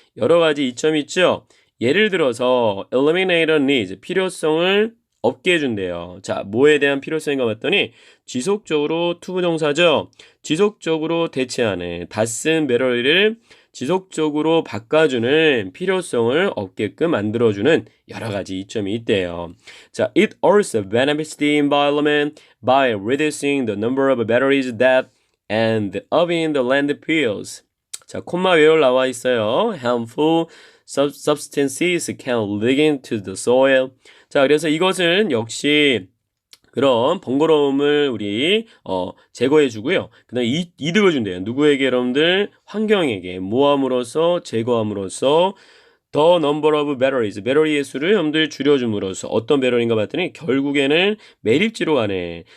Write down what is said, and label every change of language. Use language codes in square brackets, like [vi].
[ko] 여러 가지 이점이 있죠. 예를 들어서 [en] eliminate needs, [ko] 필요성을 없게 해준대요. 자, 뭐에 대한 필요성인가 봤더니 지속적으로 투부정사죠. 지속적으로 대체하는 다 쓴 배터리를 지속적으로 바꿔주는 필요성을 없게끔 만들어주는 여러 가지 이점이 있대요. [en] 자, it also benefits the environment by reducing the number of batteries that end up in the landfills. [ko] 자, 콤마 외울 나와 있어요. [en] harmful substances can leak into the soil. [ko] 자, 그래서 이것은 역시 그런 번거로움을 우리 제거해 주고요. 그다음에 이득을 준대요. 누구에게 여러분들? 환경에게 모함으로써 제거함으로써 [en] the number of batteries, [ko] 배터리의 수를 여러분들 줄여줌으로써 어떤 배터리인가 봤더니 결국에는 매립지로 가네.